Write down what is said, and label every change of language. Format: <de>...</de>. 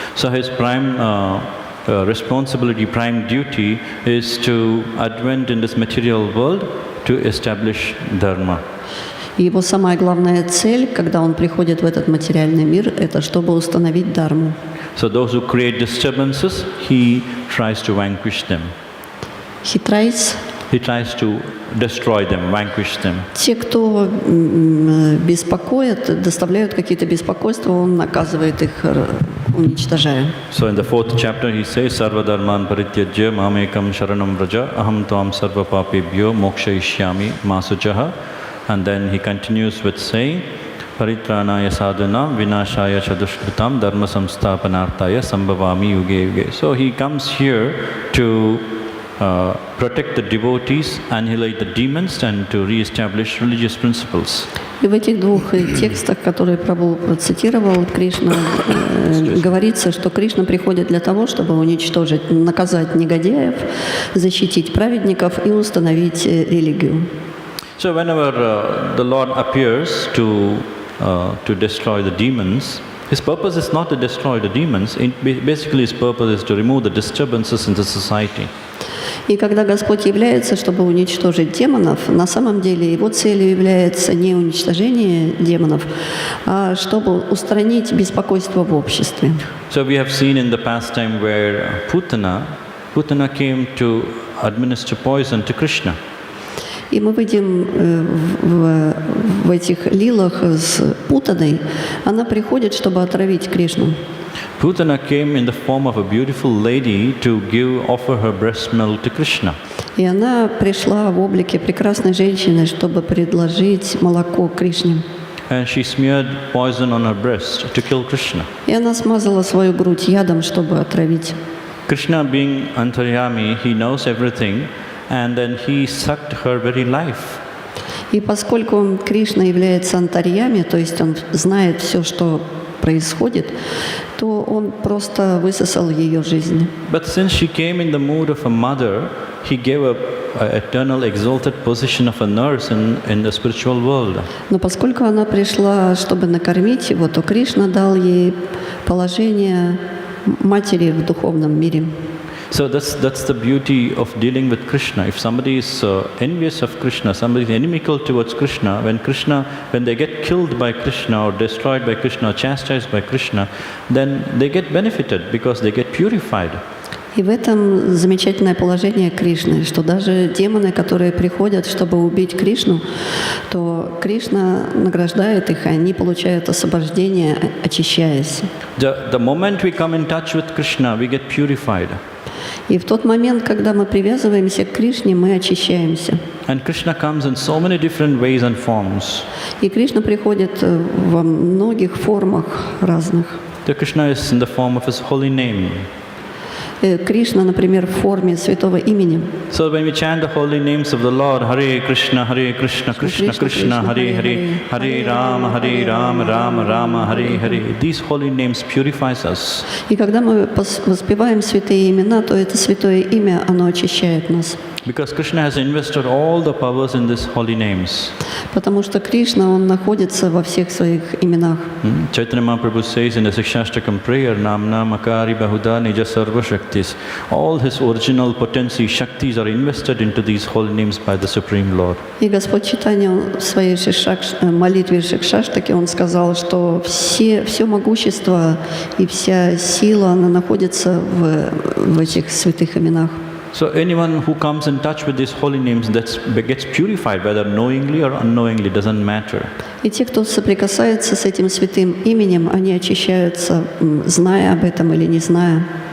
<en>So his prime responsibility, prime duty is to advent in this material world to establish dharma.</en> <ru>И его самая главная цель, когда он приходит в этот материальный мир, это чтобы установить дharmu.</ru> <en>So those who create disturbances, he tries to vanquish them. He tries to destroy them, vanquish them.</en> <ru>Те, кто беспокоит, доставляют какие-то беспокойства, он наказывает их, уничтожая.</ru> <en>So in the 4th chapter he says,</en> <sa>Sarva dharman parityajya mamekam sharanam vraja aham tvam sarva papebhyo mokshayishyami masujaha.</sa> <en>And then he continues with saying,</en> <sa>Paritranaya sadhana vinashaya chadushkritam dharma samsthapanarthaya sambhavami yuge yuge.</sa> <en>So he comes here to protect the devotees, annihilate the demons, and to re-establish religious principles.</en> <ru>И в этих двух текстах, которые Прабху процитировал, Кришна говорится, что Кришна приходит для того, чтобы уничтожить, наказать негодяев, защитить праведников и установить религию.</ru> <en>So whenever the Lord appears to destroy the demons, his purpose is not to destroy the demons. Basically, his purpose is to remove the disturbances in the society.</en> <ru>И когда Господь является, чтобы уничтожить демонов, на самом деле его целью является не уничтожение демонов, а чтобы устранить беспокойство в обществе.</ru> <en>So we have seen in the past time where Putana came to administer poison to Krishna.</en> <ru>И мы видим в этих лилах с Путаной, она приходит, чтобы отравить Кришну.</ru> <en>Putana came in the form of a beautiful lady to offer her breast milk to Krishna.</en> <ru>И она пришла в облике прекрасной женщины, чтобы предложить молоко Кришне.</ru> <en>And she smeared poison on her breast to kill Krishna.</en> <ru>И она смазала свою грудь ядом, чтобы отравить.</ru> <en>Krishna being Antaryami, he knows everything, and then he sucked her very life.</en> <ru>И поскольку Кришна является антарьями, то есть он знает все, что происходит, то он просто высосал ее жизнь.</ru> <en>But since she came in the mood of a mother, he gave her an eternal exalted position of a nurse in the spiritual world.</en> <ru>Но поскольку она пришла, чтобы накормить его, то Кришна дал ей положение матери в духовном мире.</ru> <en>So that's the beauty of dealing with Krishna. If somebody is envious of Krishna, somebody is inimical towards Krishna, when they get killed by Krishna or destroyed by Krishna or chastised by Krishna, then they get benefited because they get purified.</en> <ru>И в этом замечательное положение Кришны, что даже демоны, которые приходят, чтобы убить Кришну, то Кришна награждает их, и они получают освобождение, очищаясь.</ru> <en>The moment we come in touch with Krishna, we get purified.</en> <ru>И в тот момент, когда мы привязываемся к Кришне, мы очищаемся.</ru> <en>And Krishna comes in so many different ways and forms.</en> <ru>И Кришна приходит во многих формах разных.</ru> <en>The Krishna is in the form of his holy name.</en> <ru>Кришна, например, в форме святого имени.</ru> <en>So when we chant the holy names of the Lord, Hare Krishna, Krishna Krishna, Hare Hare, Hare Rama, Rama Rama, Hare Hare. These holy names purifies us.</en> <ru>И когда мы воспеваем святые имена, то это святое имя, оно очищает нас.</ru> <en>Because Krishna has invested all the powers in these holy names.</en> <ru>Потому что Кришна, он находится во всех своих именах.</ru> <en>Caitanya-charitamrita says in the Shikshashtakam prayer,</en> <sa>Namna Makari Bahuda Nija Sarva Shaktis.</sa> <en>All his original potency, Shaktis are invested into these holy names by the Supreme Lord.</en> <ru>И Господь Чайтанья в своей молитве Шикшаштаке, он сказал, что все могущество и вся сила, она находится в этих святых именах.</ru> <en>So anyone who comes in touch with these holy names gets purified, whether knowingly or unknowingly, doesn't matter.</en> <ru>И те, кто соприкасается с этим святым именем, они очищаются, зная об этом или не зная.</ru>